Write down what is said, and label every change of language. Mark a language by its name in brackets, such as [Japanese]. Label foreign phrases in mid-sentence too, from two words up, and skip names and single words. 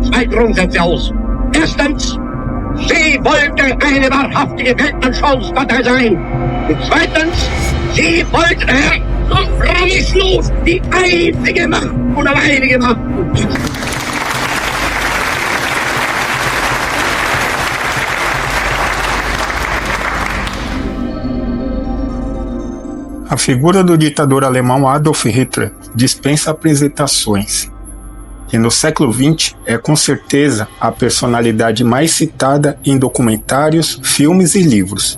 [German] Grundsätze aus. Erstens, sie wollte eine wahrhaftige Weltanschauungspartei sein. Und zweitens, sie wollte kompromisslos die einzige Macht und alleinige Macht. [Portuguese] A figura do ditador alemão Adolf Hitler dispensa apresentações, e no século XX é com certeza a personalidade mais citada em documentários, filmes e livros.